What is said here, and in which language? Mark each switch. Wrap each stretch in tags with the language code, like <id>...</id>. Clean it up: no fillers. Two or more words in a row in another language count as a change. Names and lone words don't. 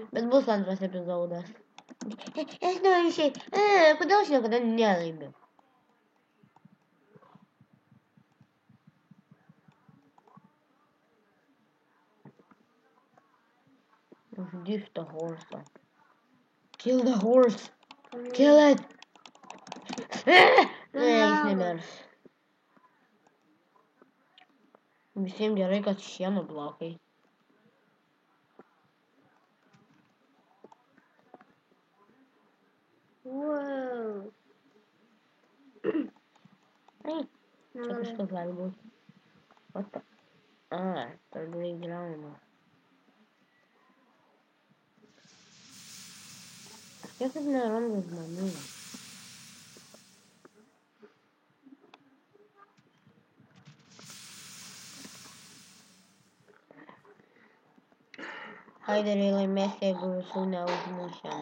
<lt>Bet bus antras epizodas. Aš noriu išeiti. Kodėl aš niekada nelaimiu? Uždyk šitą horsą.</lt> <en>Kill the horse. Kill it.</en> <lt>Jis nemirs. Visiems gerai, kad šieno blokai. Wow. Ai, čia kažkas gali būti.</lt> <en>What the?</en> <lt>Per greit griauna. Kiek taip nerandu žmonių? Haideriai laimės, jeigu visų neužmušėm.</lt>